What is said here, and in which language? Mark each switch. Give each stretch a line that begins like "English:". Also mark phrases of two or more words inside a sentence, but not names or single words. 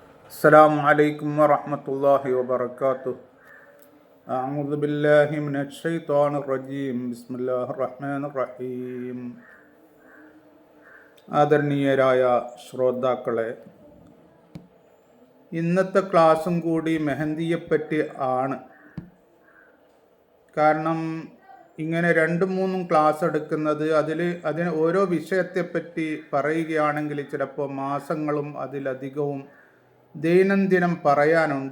Arabic: السلام عليكم ورحمة الله وبركاته. أعوذ بالله من الشيطان الرجيم. بسم الله الرحمن الرحيم.
Malayalam: ആദരണീയരായ ശ്രോതാക്കളെ, ഇന്നത്തെ ക്ലാസ്സും കൂടി മെഹന്തിയെപ്പറ്റി ആണ്. കാരണം ഇങ്ങനെ 2-3 ക്ലാസ് എടുക്കുന്നത് അതിന് ഓരോ വിഷയത്തെപ്പറ്റി പറയുകയാണെങ്കിൽ ചിലപ്പോൾ മാസങ്ങളും അതിലധികവും ദൈനംദിനം പറയാനുണ്ട്.